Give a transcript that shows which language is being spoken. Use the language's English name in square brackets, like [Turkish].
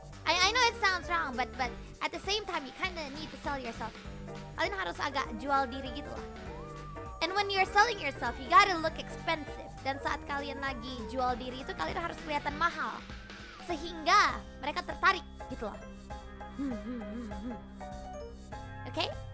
[English] I know it sounds wrong, but at the same time, you kinda need to sell yourself. [Indonesian] Kalian harus agak jual diri gitu lah. [English] And when you're selling yourself, you gotta look expensive. [Indonesian] Dan saat kalian lagi jual diri itu, kalian harus kelihatan mahal, sehingga mereka tertarik gitu loh. [English] Okay?